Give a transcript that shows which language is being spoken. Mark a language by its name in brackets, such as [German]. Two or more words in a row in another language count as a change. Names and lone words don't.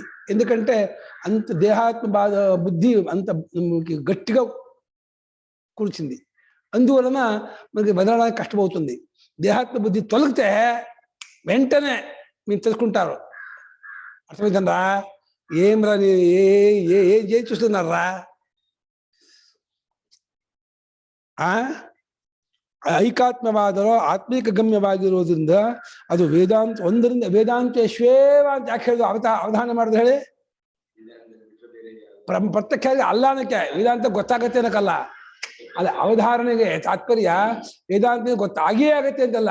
[Telugu] ఎందుకంటే అంత దేహాత్మ బాధ బుద్ధి అంత గట్టిగా కూర్చుంది. అందువలన మనకి బదలడానికి కష్టమవుతుంది. దేహాత్మ బుద్ధి తొలగితే వెంటనే మీరు తెలుసుకుంటారు. అర్థమైందనరా? ఏం రా ఏం చూస్తున్నారా? [Kannada] ಐಕಾತ್ಮವಾದರೋ ಆತ್ಮಿಕ ಗಮ್ಯವಾಗಿರೋದ್ರಿಂದ ಅದು ವೇದಾಂತ ಒಂದರಿಂದ ವೇದಾಂತೇಶ್ವೇವ ಅಂತ ಯಾಕೆ ಹೇಳಿದ್ರು? ಅವಧಾನ ಮಾಡಿದ್ರೆ ಹೇಳಿ. ಪ್ರತ್ಯಕ್ಷ ಅಲ್ಲ ಅನ್ನಕ್ಕೆ ವೇದಾಂತ ಗೊತ್ತಾಗತ್ತೆ ಅನ್ನಕ್ಕಲ್ಲ, ಅಲ್ಲ ಅವಧಾರಣೆಗೆ ತಾತ್ಪರ್ಯ ವೇದಾಂತ ಗೊತ್ತಾಗೇ ಆಗತ್ತೆ ಅಂತಲ್ಲ.